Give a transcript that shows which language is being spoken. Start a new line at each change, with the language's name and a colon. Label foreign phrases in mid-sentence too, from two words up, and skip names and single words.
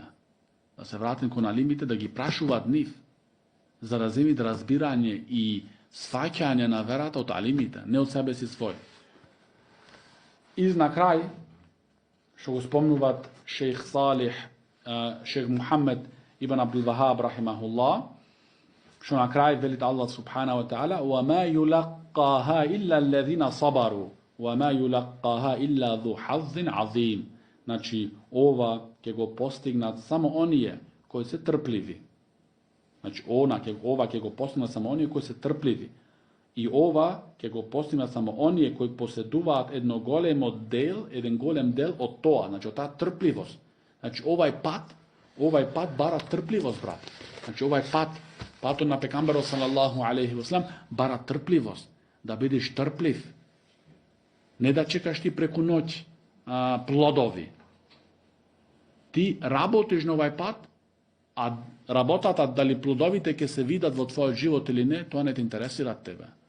Macedonian: Да се врати кон алимите, да ги прашуваат нив, за да земит разбирање и сваќање на верата од алимите, не од себе си свој. И на крај, што го спомнуваат шейх Салих, шейх Мухаммед ибн Абдул Вахаб рахимахуллах, што на крај велит Аллах субханаху ва таала:
Arabic: "وما يلقاها إلا الذين صبروا وما يلقاها إلا ذو حظ عظيم."
Macedonian: Значи, ова ќе го постигнат само оние кои се трпливи. Значи, ова ќе го постигнат само оние кои се трпливи. И ова ќе го постигнат само оние кои поседуваат еден голем дел од тоа, значи од таа трпливост. Значи, овај пат бара трпливост, брат. Значи, патот на пекамберот
Arabic: صلى الله عليه وسلم
Macedonian: бара трпливост, да бидеш трплив. Не да чекаш ти преку ноќ плодови. Ти работиш на овај пат, а работата дали плодовите ќе се видат во твојот живот или не, тоа не те интересира тебе.